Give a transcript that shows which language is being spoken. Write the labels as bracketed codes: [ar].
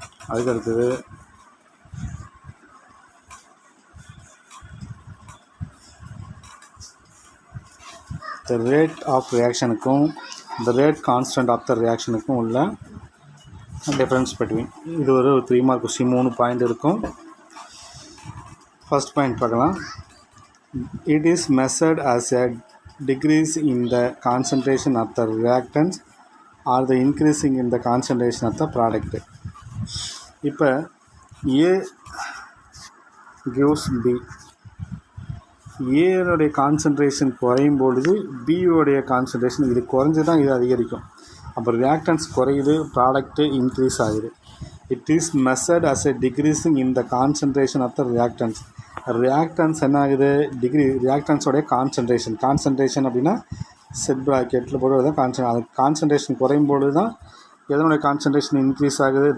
[ta] அதுக்கு அடுத்தது the rate of reactionக்கும் the rate constant of the reactionக்கும் உள்ள டிஃப்ரென்ஸ் பிட்வீன் இது ஒரு 3 மார்க் கொஸ்டின் 3 பாயிண்ட் இருக்கும். ஃபர்ஸ்ட் பாயிண்ட் பார்க்கலாம். [en] It is measured as a decrease in the concentration of the reactants or the increasing in the concentration of the product. [ta] இப்போ A gives B. ஏனுடைய concentration குறையும் பொழுது பியோடைய concentration இது குறைஞ்சி தான் இது அதிகரிக்கும். அப்போ ரியாக்டன்ஸ் குறையுது, ப்ராடக்ட்டு இன்க்ரீஸ் ஆகுது. [en] It is measured as a decreasing in the concentration of the reactants. [ta] Reactance என்ன ஆகுது? ரியாக்டன்ஸோடைய கான்சன்ட்ரேஷன் அப்படின்னா செட் ப்ராக்கெட்டில் போடுறது தான் அது கான்சன்ட்ரேஷன் குறையும் பொழுது தான் எதனுடைய கான்சன்ட்ரேஷன் இன்க்ரீஸ் ஆகுது?